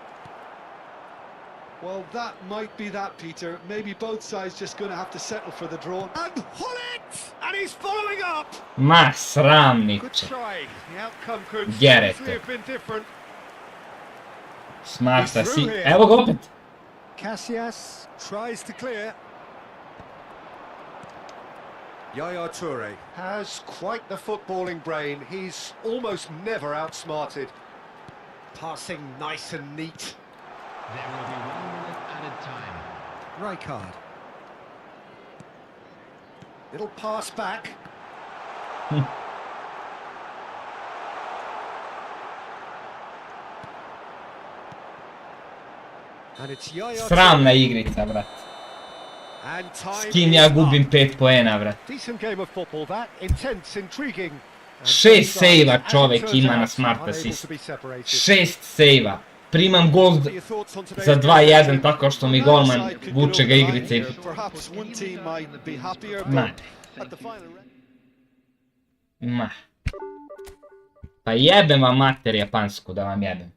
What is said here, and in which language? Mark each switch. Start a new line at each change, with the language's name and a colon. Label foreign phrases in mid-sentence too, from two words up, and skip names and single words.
English: Well, that might be that, Peter. Maybe both sides just going to have to settle for the draw. And Gullit! And he's following up!
Serbian: Ma
English: Good
Serbian: sramniče.
English: try. The outcome could Get easily it. have been different. Smart He's through assist. here.
Serbian: Evo ga opet.
English: Casillas tries to clear. Yaya Toure has quite the footballing brain. He's almost never outsmarted. Passing nice and neat. There will be 1 minute added time. Rijkaard. Little pass back. And it's Yaya
Serbian: Sramna
English: Toure.
Serbian: igrica, brat.
English: And time
Serbian: S kim
English: is
Serbian: ja
English: up.
Serbian: gubim 5 poena, brat.
English: Decent game of football that, intense, intriguing. And
Serbian: 6
English: both sides,
Serbian: sejva
English: as it
Serbian: čovek
English: turns
Serbian: ima na
English: out, smart unable assist. to be separated.
Serbian: 6 sejva. primam gol za 2-1 tako što mi golman vuče ga igrice i... Ma. Pa jebem vam mater japansku da vam jebem.